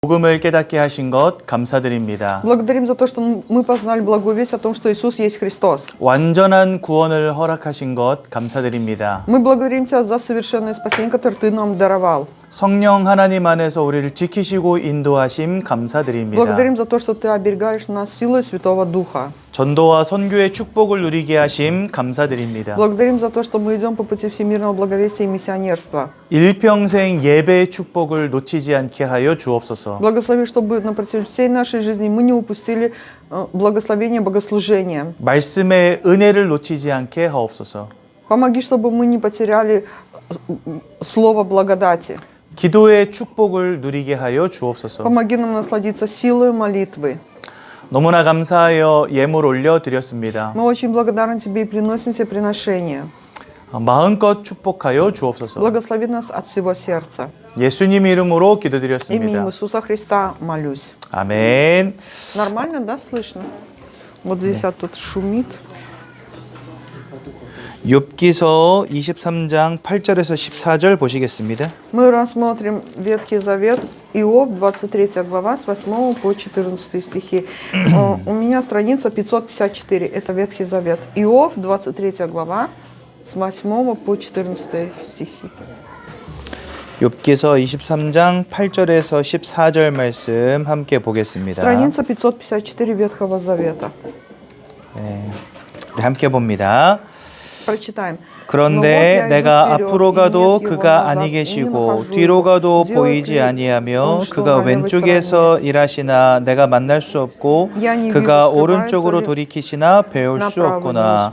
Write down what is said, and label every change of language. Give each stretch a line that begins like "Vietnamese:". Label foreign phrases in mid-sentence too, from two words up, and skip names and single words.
Korean: 복음을 깨닫게 하신 것 감사드립니다.
Russian: Благодарим за то, что мы познали благую весть о том, что Иисус есть Христос.
Korean: 완전한 구원을 허락하신 것 감사드립니다.
Russian: Мы благодарим Тебя за совершенное спасение, которое Ты нам даровал.
Korean: 성령 하나님 안에서 우리를 지키시고 인도하심 감사드립니다.
Russian: Благодарим за то, что Ты оберегаешь нас силой Святого Духа.
Korean: 전도와 선교의 축복을 누리게 하심 감사드립니다.
Russian: Благодарим за то, что мы идем по пути всемирного благовестия и миссионерства.
Korean: 일평생 예배의 축복을 놓치지 않게 하여 주옵소서.
Russian: Благослови, чтобы на протяжении всей нашей жизни мы не упустили благословение богослужения.
Korean: 말씀의 은혜를 놓치지 않게 하옵소서.
Russian: Помоги, чтобы мы не потеряли слово благодати.
Korean: 기도의 축복을 누리게 하여 주옵소서.
Russian: Помоги нам насладиться силой молитвы.
Korean: 너무나 감사하여 예물 올려드렸습니다.
Russian: Мы очень благодарны Тебе и приносим Тебе приношение.
Korean: 마음껏 축복하여 주옵소서.
Russian: Благослови нас от всего сердца.
Korean: 예수님 이름으로
Russian: Именем
Korean: 기도드렸습니다.
Russian: Иисуса Христа молюсь.
Korean: 아멘.
Russian: Нормально, да, слышно? Вот здесь тут шумит.
Korean: 욥기서 23장 8절에서 14절 보시겠습니다.
Russian: Мы рассмотрим Ветхий Завет, Иов, 23 глава, с 8 по 14 стихи. У меня страница 554, это Ветхий Завет. Иов, 23 глава, с 8 по 14 стихи.
Korean: 욥기서 23장 8절에서 14절 말씀 함께 보겠습니다.
Russian: Страница 554 Ветхого Завета.
Korean: 네, 우리 함께 봅니다.
Russian: Прочитаем.
Korean: 그런데 내가 앞으로 가도 그가 아니 계시고 뒤로 가도 보이지 아니하며 그가 왼쪽에서 일하시나 내가 만날 수 없고 그가 오른쪽으로 돌이키시나 배울 수 없구나.